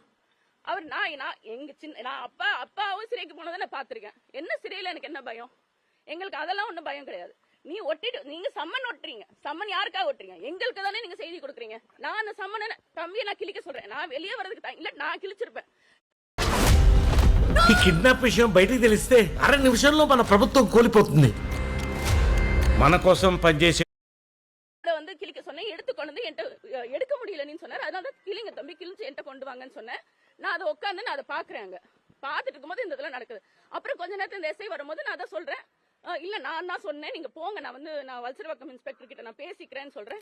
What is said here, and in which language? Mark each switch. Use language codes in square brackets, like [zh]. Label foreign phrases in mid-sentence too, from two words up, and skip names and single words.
[ta] அவர் நான் அப்பாவும் சிறைக்கு போனதை நான் பாத்திருக்கேன். என்ன சிறையில எனக்கு என்ன பயம்? எங்களுக்கு அதெல்லாம் ஒண்ணும் பயம் கிடையாது. நீங்க சம்மன் ஒட்டுறீங்க, சம்மன் யாருக்காக ஒட்டுறீங்க? எங்களுக்கு தானே நீங்க செய்தி கொடுக்குறீங்க. நான் அந்த சம்மனை தம்பியை நான் கிழிக்க சொல்றேன். நான் வெளியே வர்றதுக்கு இல்ல, நான் கிழிச்சிருப்பேன். [te] ఈ కిడ్నాప్ విషయం బయటికి తెలిస్తే అర నిమిషంలో మన ప్రభుత్వం కూలిపోతుంది. మన కోసం పనిచేసే [ta] வந்து கிளிக்க சொன்னேன், எடுத்து கொண்டு வந்து என்கிட்ட எடுக்க முடியலன்னு சொன்னார். அதனால தான் கிளிங்க தம்பி கிழிச்சு என்கிட்ட கொண்டு வாங்கன்னு சொன்னேன். நான் அதை உட்காந்து நான் அதை பாக்குறேன். பார்த்துட்டு இருக்கும்போது இந்த இதெல்லாம் நடக்குது. அப்புறம் கொஞ்ச நேரத்துல இந்த எஸ்ஐ வரும்போது நான் அதை சொல்றேன், இல்ல நான் தான் சொன்னேன், நீங்க போங்க, நான் வல்சரவாக்கம் இன்ஸ்பெக்டர் கிட்ட நான் பேசிக்கிறேன்னு சொல்றேன்.